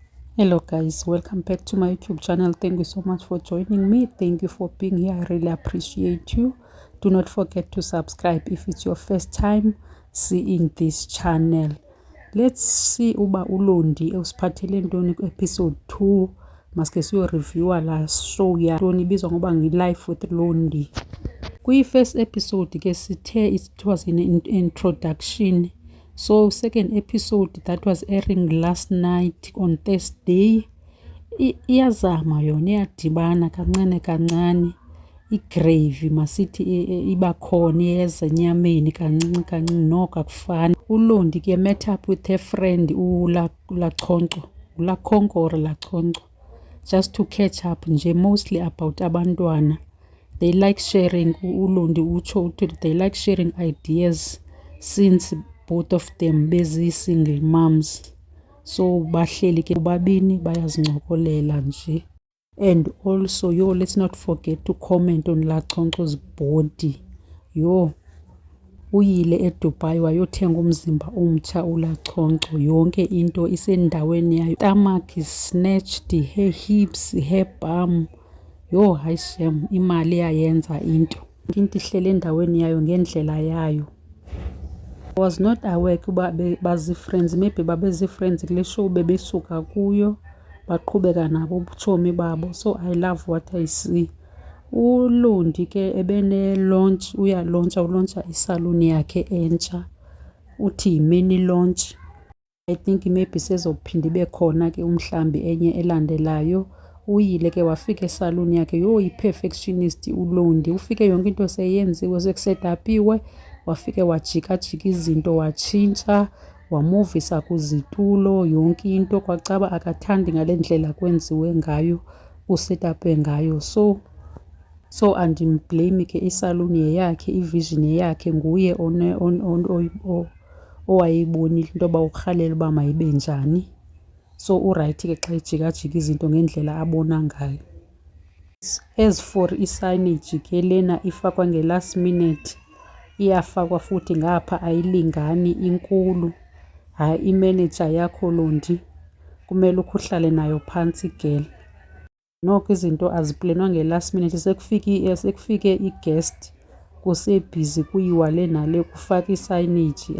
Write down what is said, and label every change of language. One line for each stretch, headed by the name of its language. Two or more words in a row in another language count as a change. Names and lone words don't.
English: Hello guys, welcome back to my YouTube channel. Thank you so much for joining me. Thank you for being here. I really appreciate you. Do not forget to subscribe if it's your first time seeing this channel.
Xhosa: Let's see uba uLondi usiphathele ntoni ku-episode 2. Maske siyo-reviewa la show yantoni ibizwa ngoba ngi-Life with Londi. Kwi-first episode ke sithe
English: it was an introduction. So second episode that was airing last night on Thursday
Xhosa: iyazama yona, iyadibana kancane kancane. Igravy masithi iba khona yezenyameni kancinci kancinci, noko akufani.
English: uLondi ke met up with her friend Lachonkco just to catch up nje, mostly about abantwana. They like sharing,
Xhosa: uLondi utsho uthi
English: they like sharing ideas since both of them bezi-single moms.
Xhosa: So bahleli ke babini bayazincokolela nje.
English: And also, let's not forget to comment on Lachonkco's body.
Xhosa: Uyile eDubai wayothenga umzimba omtsha uLachonkco. Yonke into isendaweni yayo.
English: Stomach is snatched, her hips, her bum.
Xhosa: Hayi shem, imali yayenza into ihlele endaweni yayo ngendlela yayo.
English: I was not aware
Xhosa: kuba bazi-friends, maybe babezi-friends kule show bebesuka kuyo baqhubeka nabo ubutshomi babo.
English: So I love what I see.
Xhosa: uLondi ke ebene-launch, ulontsha isaluni yakhe entsha, uthi yi-mini launch.
English: I think maybe
Xhosa: sezophinda ibe khona ke umhlambi enye elandelayo. Uyile ke wafika esaluni yakhe, yi-perfectionist uLondi. Ufike yonke into seyenziwe, sekusedapiwe, wafike wajika-jika izinto, watshintsha, wamuvisa kuzitulo, yonke into. Kwacaba akathandi ngale ndlela kwenziwe ngayo, kusetapwe ngayo. So andimblame ke, isaluni yeyakhe, ivision yeyakhe, nguye owayeyibonile into yoba urhalela uba mayibe njani. So urayithi ke xa ejika-jika izinto ngendlela abona ngayo.
English: As for
Xhosa: i-signage ke lena ifakwa nge-last minute, iyafakwa futhi ngapha ayilingani, inkulu. Hayi, imanager yakho Londi kumele uhlale nayo phantsi girl. Noko izinto aziplenwa nge-last minute, sekufike i-guest kusebhizi kuyiwa le nale kufaka i-signage.